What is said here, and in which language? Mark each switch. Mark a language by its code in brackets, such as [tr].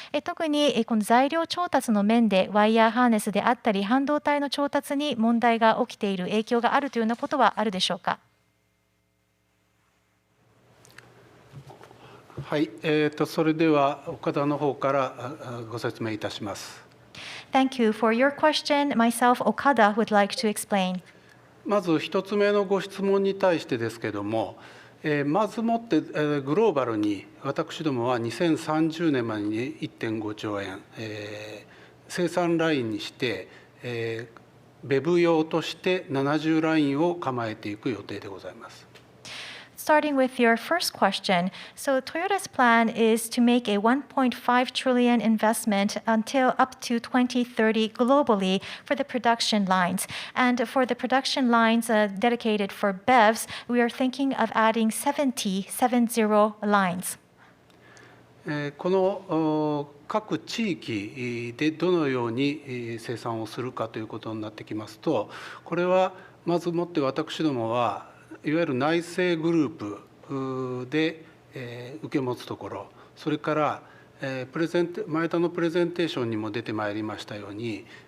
[ja] 特にこの材料調達の面でワイヤーハーネスであったり半導体の調達に問題が起きている、影響があるというようなことはあるでしょうか。はい、それでは岡田の方からご説明いたします。 [en] Thank you for your question. Myself, Okada, would like to explain. [ja] まず一つ目のご質問に対してですけども、まずもってグローバルに私どもは2030年までに 1.5 兆円、生産ラインにして、ベブ用として70ラインを構えていく予定でございます。 [en] Starting with your first question, so Toyota's plan is to make a 1.5 trillion investment until up to 2030 globally for the production lines. And for the production lines dedicated for BEVs, we are thinking of adding 70 lines. [ja] この各地域でどのように生産をするかということになってきますと、これはまずもって私どもはいわゆる内製グループで受け持つところ、それから前田のプレゼンテーションにも出てまいりましたように、